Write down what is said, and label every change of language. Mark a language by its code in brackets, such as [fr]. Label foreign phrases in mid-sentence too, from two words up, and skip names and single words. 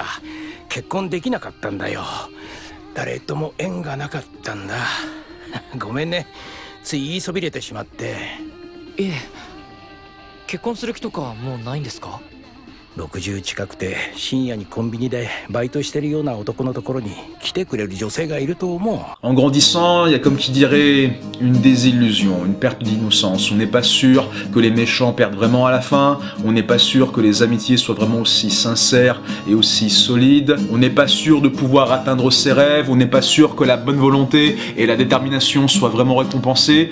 [ja] 結婚できなかったんだよ。誰とも縁がなかったんだ。ごめんね。つい言いそびれてしまって。いえ、結婚する気とかもうないんですか？60近くて深夜にコンビニでバイトしてるような男のところに来てくれる女性がいると思う。 [fr] En grandissant, il y a comme qui dirait une désillusion, une perte d'innocence. On n'est pas sûr que les méchants perdent vraiment à la fin. On n'est pas sûr que les amitiés soient vraiment aussi sincères et aussi solides. On n'est pas sûr de pouvoir atteindre ses rêves. On n'est pas sûr que la bonne volonté et la détermination soient vraiment récompensées.